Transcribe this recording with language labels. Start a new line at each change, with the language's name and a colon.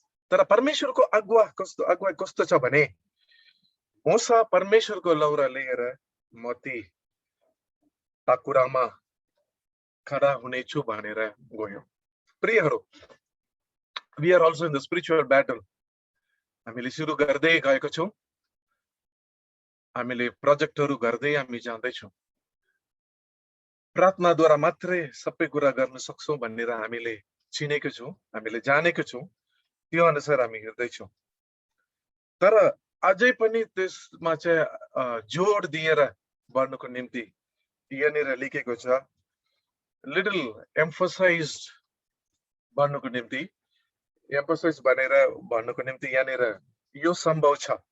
Nepali: तर परमेश्वरको अगुवा कस्तो छ भने मोसा परमेश्वरको लौरा लिएर मती टाकुरामा खडा हुनेछु भनेर गयो।
English: प्रियहरू, we are also in the spiritual battle.
Nepali: हामीले सुरु गर्दै गएको छौँ। हामीले प्रोजेक्टहरू गर्दै हामी जाँदैछौँ। प्रार्थनाद्वारा मात्रै सबै कुरा गर्न सक्छौँ भनेर हामीले चिनेको छौँ, हामीले जानेको छौँ। त्यो अनुसार हामी हेर्दैछौँ। तर अझै पनि त्यसमा चाहिँ जोड दिएर बढ्नुको निम्ति यहाँनिर लेखेको छ,
English: little emphasize
Nepali: बढ्नुको निम्ति, एम्फसाइज भनेर भन्नुको निम्ति यहाँनिर यो सम्भव छ।